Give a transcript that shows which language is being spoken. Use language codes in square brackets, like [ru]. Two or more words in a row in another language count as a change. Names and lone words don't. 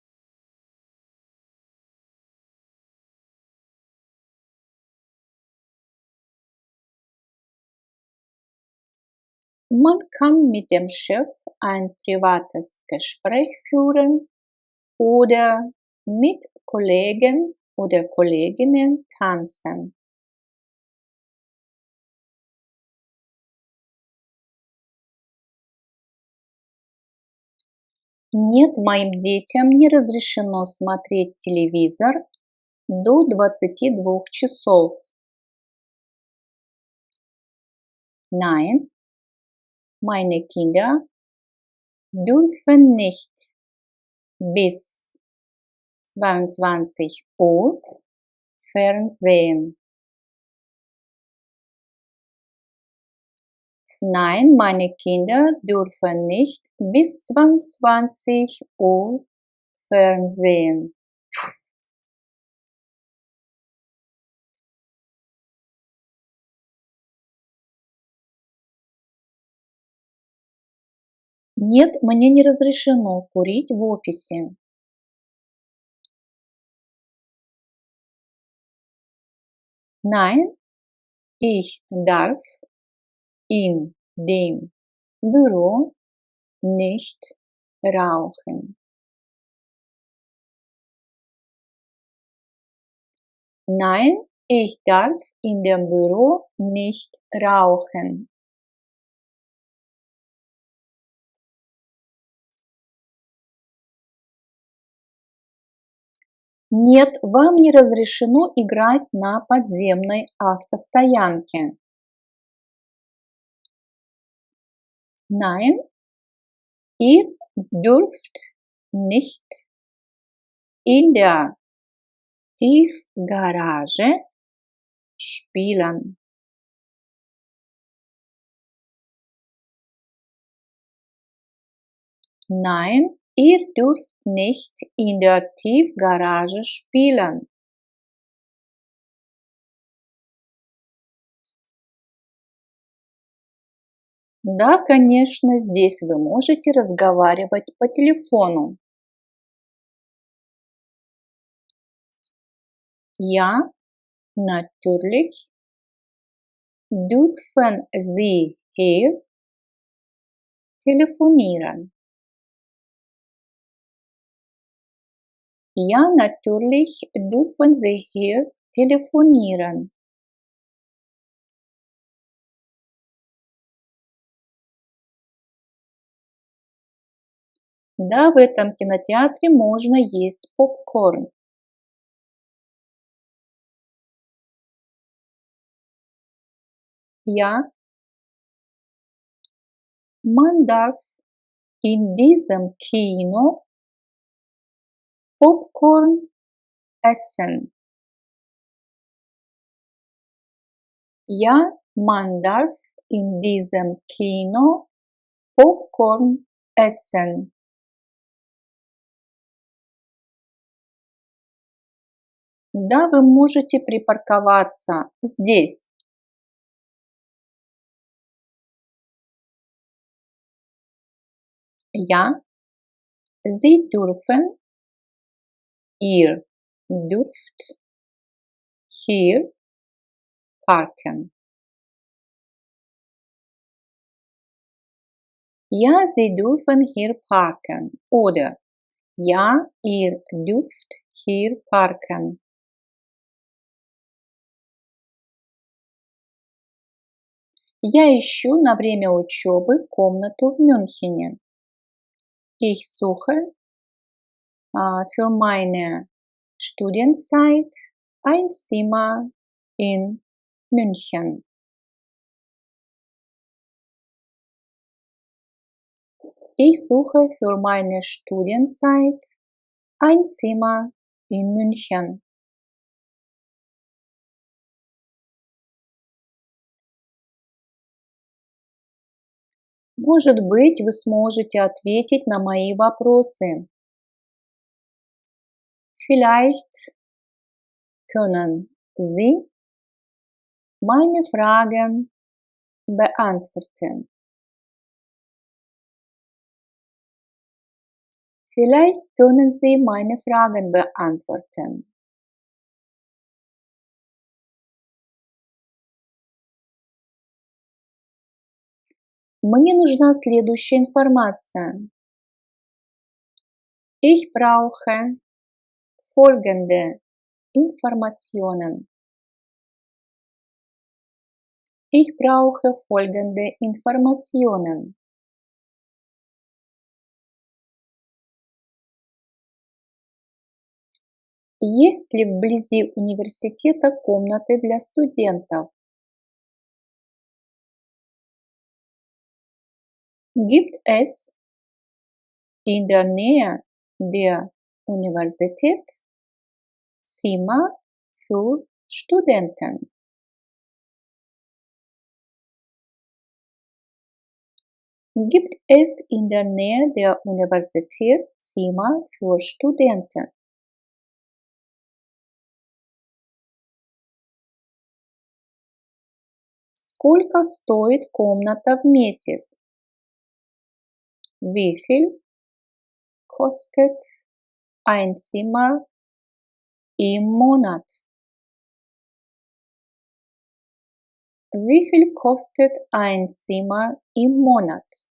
[de] Man kann mit dem Chef ein privates Gespräch führen oder mit Kollegen oder Kolleginnen tanzen. [ru] Нет, моим детям не разрешено смотреть телевизор до 22 часов. [de] Nein, meine Kinder dürfen nicht bis 22 Uhr Fernsehen. Nein, meine Kinder dürfen nicht bis 22 Uhr Fernsehen. [ru] Нет, мне не разрешено курить в офисе. [de] Nein, ich darf in dem Büro nicht rauchen. Nein, ich darf in dem Büro nicht rauchen. [ru] Нет, вам не разрешено играть на подземной автостоянке. [de] Nein, ihr dürft nicht in der Tiefgarage spielen. Nein, ihr dürft nicht in der Tiefgarage spielen. [ru] Да, конечно, здесь вы можете разговаривать по телефону. [de] Ja, natürlich dürfen Sie hier telefonieren. Ja, natürlich dürfen Sie hier telefonieren. [ru] Да, в этом кинотеатре можно есть попкорн. [de] Ja, man darf in diesem Kino Popcorn essen. Ja, man darf in diesem Kino Popcorn essen. [ru] Да, вы можете припарковаться здесь. [de] Ja, Sie dürfen, ihr dürft hier parken. Ja, Sie dürfen hier parken. Oder ja, ihr dürft hier parken. [ru] Я ищу на время учебы комнату в Мюнхене. [de] Ich suche für meine Studienzeit ein Zimmer in München. Ich suche für meine Studienzeit ein Zimmer in München. [ru] Может быть, вы сможете ответить на мои вопросы. [de] Vielleicht können Sie meine Fragen beantworten. Vielleicht können Sie meine Fragen beantworten. [ru] Мне нужна следующая информация. [de] Ich brauche folgende Informationen. Ich brauche folgende Informationen. [ru] Есть ли вблизи университета комнаты для студентов? [de] Gibt es in der Nähe der Universität Zimmer für Studenten? Gibt es in der Nähe der Universität Zimmer für Studenten? [ru] Сколько стоит комната в месяц? [de] Wie viel kostet ein Zimmer im Monat? Wie viel kostet ein Zimmer im Monat?